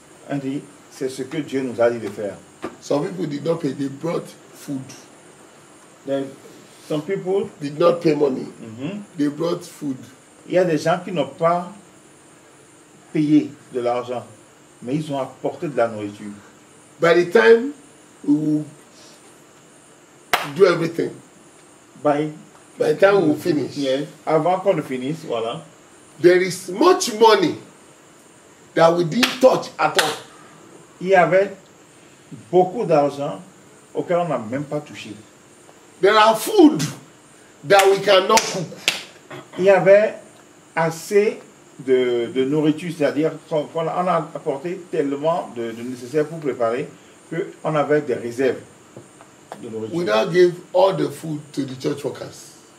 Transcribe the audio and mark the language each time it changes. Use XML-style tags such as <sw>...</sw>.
<fr>On dit, c'est ce que Dieu nous a dit de faire.</fr> <en>Some people did not pay, they brought food. Then, some people did not pay money. Mhm. They brought food.</en> <fr>Il y a des gens qui n'ont pas payé de l'argent, mais ils ont apporté de la nourriture.</fr> <en>By the time we will do everything, by the time we will finish,</en> <fr>yes, avant qu'on ne finisse, voilà,</fr> <en>there is much money that we didn't touch at all.</en> <fr>Il y avait beaucoup d'argent auquel on n'a même pas touché.</fr> <en>There are food that we cannot cook.</en> <fr>Il y avait assez de nourriture, c'est-à-dire qu'on a apporté tellement de nécessaire pour préparer qu'on avait des réserves de nourriture.</fr> <en>We now gave all the food to the church workers.</en>